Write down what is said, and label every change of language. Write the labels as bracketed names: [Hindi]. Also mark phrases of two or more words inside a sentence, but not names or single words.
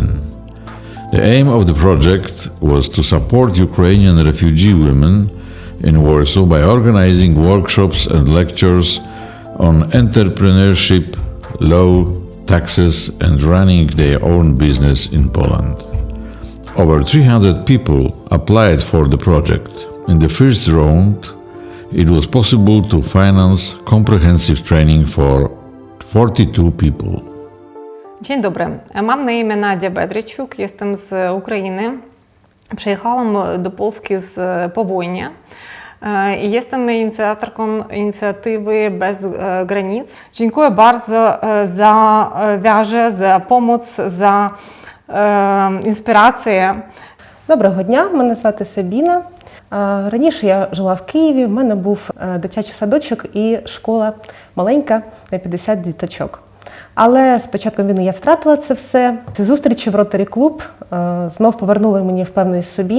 [English] The aim of the project was to support Ukrainian refugee women in Warsaw by organizing workshops and lectures on entrepreneurship, law, taxes, and running their own business in Poland. Over 300 people applied for the project. In the first round, it was possible to finance comprehensive training for 42 people. [Polish] Dzień dobry. Mam na imię Nadia Bedryczuk, jestem z Ukrainy. Przyjechałam do Polski z powojnia i jestem inicjatorką inicjatywy Bez Granic. Dziękuję bardzo za wiarę, za pomoc, za інспірація. [Ukrainian] Доброго дня, мене звати Сабіна. Раніше я жила в Києві, в мене був дитячий садочок і школа маленька на 50 діточок. Але з початком війни я втратила це все. Ці зустрічі в Rotary клуб знов повернули мені впевненість в собі.